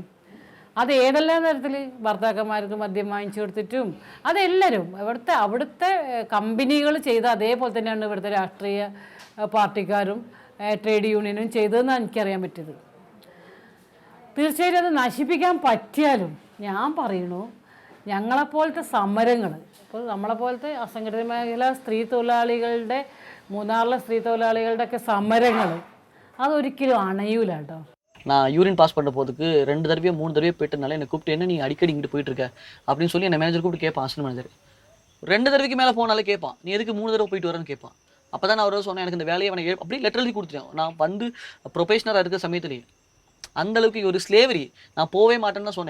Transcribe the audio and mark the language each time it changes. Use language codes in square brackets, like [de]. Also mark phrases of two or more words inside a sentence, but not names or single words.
[ml] അത് ഏതെല്ലാം തരത്തിൽ ഭർത്താക്കന്മാർക്ക് മദ്യം വാങ്ങിച്ചു കൊടുത്തിട്ടും അതെല്ലാവരും അവിടുത്തെ കമ്പനികൾ ചെയ്ത അതേപോലെ തന്നെയാണ് ഇവിടുത്തെ രാഷ്ട്രീയ പാർട്ടിക്കാരും ട്രേഡ് യൂണിയനും ചെയ്തതെന്നാണ് എനിക്കറിയാൻ പറ്റിയത്. തീർച്ചയായിട്ടും അത് നശിപ്പിക്കാൻ പറ്റിയാലും ഞാൻ പറയണു ഞങ്ങളെപ്പോലത്തെ സമരങ്ങൾ, ഇപ്പോൾ നമ്മളെപ്പോലത്തെ അസംഘടിത മേഖല സ്ത്രീ തൊഴിലാളികളുടെ മൂന്നാറിലെ സ്ത്രീ തൊഴിലാളികളുടെ ഒക്കെ സമരങ്ങൾ അതൊരിക്കലും அணையூல കേട്ടോ. [ta] நான் [en] urine pass [ta] பண்ண போதுக்கு 2 தடவையோ 3 தடவையோ போயிட்டனால என்னை கூப்பிட்டு என்ன நீ அடிக்கடி இங்கிட்டு போயிட்டு இருக்க அப்படின்னு சொல்லி என்னை மேனேஜர் கூப்பிட்டு கேட்பான். [en] assistant manager [ta] 2 தடவைக்கு மேலே போனாலே கேட்பான், நீ எதுக்கு 3 தடவை போயிட்டு வரேன்னு கேட்பான். அப்போ தான் நான் அவரை சொன்னேன் எனக்கு இந்த வேலையை அவனை அப்படியே லெட்டர் எழுதி கொடுத்துட்டேன். நான் வந்து ப்ரொஃபஷனராக இருக்கிற சமயத்துலேயே அந்தளவுக்கு ஒரு ஸ்லேவரி நான் போவே மாட்டேன்னு தான் சொன்னேன்.